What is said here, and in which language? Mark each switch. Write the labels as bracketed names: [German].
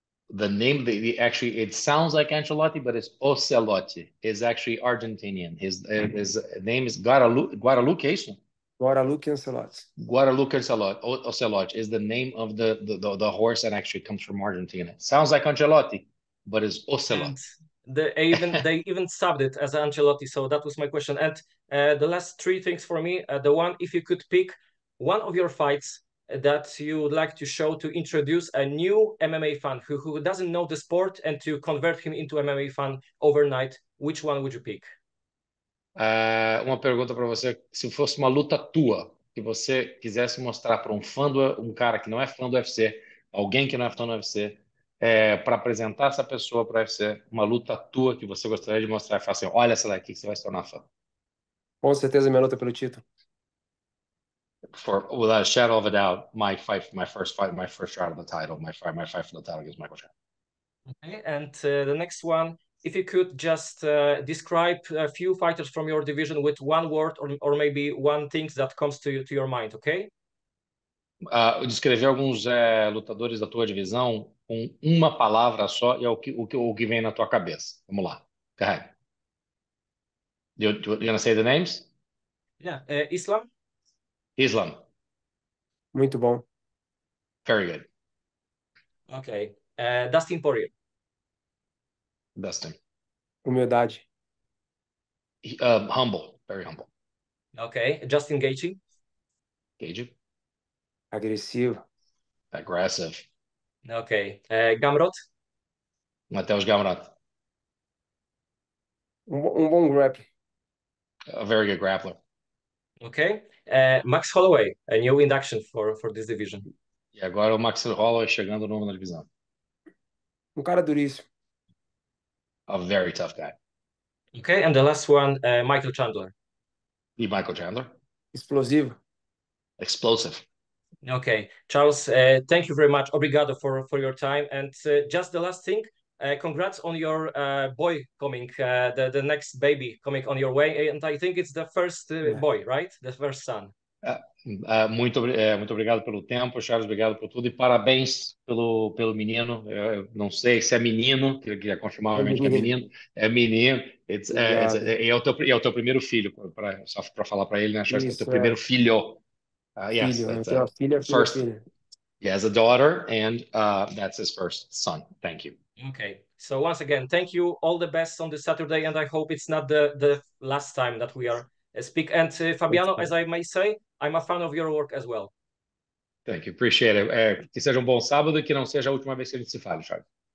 [English] The name, actually, it sounds like Ancelotti, but it's Ocelote. It's actually Argentinian. His name is Guadalupe, [Portuguese] é isso? [English] Guadalupe Ocelote. Guadalupe Ocelote is the name of the horse that actually comes from Argentina. Sounds like Ancelotti, but it's Ocelot. They even subbed it as Ancelotti, so that was my question. And the last three things for me, the one, if you could pick one of your fights that you would like to show to introduce a new MMA fan who doesn't know the sport and to convert him into MMA fan overnight, which one would you pick? [Portuguese] Uma pergunta para você, se fosse uma luta tua, que você quisesse mostrar para um cara que não é fã do UFC, alguém que não é fã do UFC, para apresentar essa pessoa para o UFC, uma luta tua que você gostaria de mostrar e falar assim, olha essa daqui que você vai se tornar fã. Com certeza minha luta pelo título. [English] Without a shadow of a doubt, my first shot of the title, my fight for the title against Michael Chandler. Okay, and the next one, if you could just describe a few fighters from your division with one word or maybe one thing that comes to your mind, okay? [Portuguese] Descrever alguns lutadores da tua divisão com uma palavra só e é o que vem na tua cabeça. Vamos lá. [English] Go ahead. You gonna say the names? Yeah, Islam. [Portuguese] Muito bom. [English] Very good. Okay. Dustin Poirier. Dustin. [Portuguese] Humildade. [English] Humble. Very humble. Okay. Justin Gaethje. Gaethje. [Portuguese] Agressivo. [English] Aggressive. Okay. Gamrot. Mateus Gamrota. [Portuguese] Bom grappler. [English] A very good grappler. Okay. Max Holloway, a new induction for this division. [Portuguese] E agora o Max Holloway chegando novo na divisão. Cara duríssimo. [English] A very tough guy. Okay, and the last one, Michael Chandler. [Portuguese] E Michael Chandler. Explosivo. [English] Explosive. Okay, Charles, thank you very much. Obrigado for your time. And just the last thing, congrats on your boy coming, the next baby coming on your way. And I think it's the first boy, right? The first son. [Portuguese] Muito obrigado pelo tempo, Charles, obrigado por tudo e parabéns pelo menino. Eu não sei se é menino, queria confirmar obviamente que é menino. É menino. É o teu primeiro filho, só para falar para ele, né, Charles? É o teu primeiro filho. Yes, filho, [English] first. [Portuguese] Filha. [English] He has a daughter, and that's his first son. Thank you. Okay. So once again, thank you. All the best on this Saturday, and I hope it's not the last time that we are speak. And Fabiano, as I may say, I'm a fan of your work as well. Thank you. Appreciate it. [Portuguese] Que seja um bom sábado e que não seja a última vez que a gente se fale, Charles.